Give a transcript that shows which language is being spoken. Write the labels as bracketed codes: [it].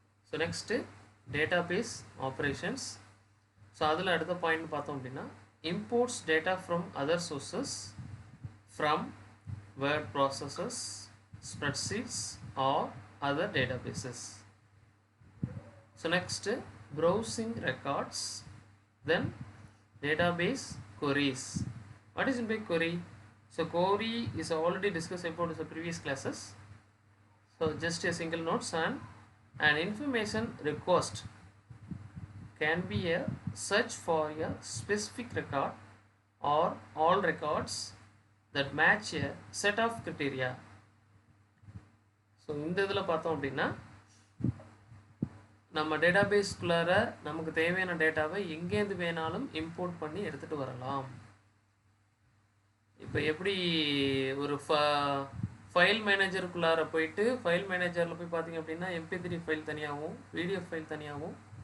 [ta] So next database operations. So அதில் அடுத்த point பார்த்தோம் அப்படின்னா imports data from other sources from word processes, spreadsheets R other databases. So next browsing records, then database queries. [en] What is meant by query? So query is already discussed about the previous classes. So just a single notes, and an information request can be a search for a specific record or all records that match a set of criteria. [ta] So இந்த இதில் பார்த்தோம் அப்படின்னா நம்ம டேட்டாபேஸ்குள்ளார நமக்கு தேவையான டேட்டாவை எங்கேருந்து வேணாலும் இம்போர்ட் பண்ணி எடுத்துகிட்டு வரலாம். இப்போ எப்படி ஒரு ஃபைல் மேனேஜருக்குள்ளார போயிட்டு ஃபைல் மேனேஜரில் போய் பார்த்திங்க அப்படின்னா MP3 ஃபைல் தனியாகவும் பிடிஎஃப் ஃபைல் தனியாகவும்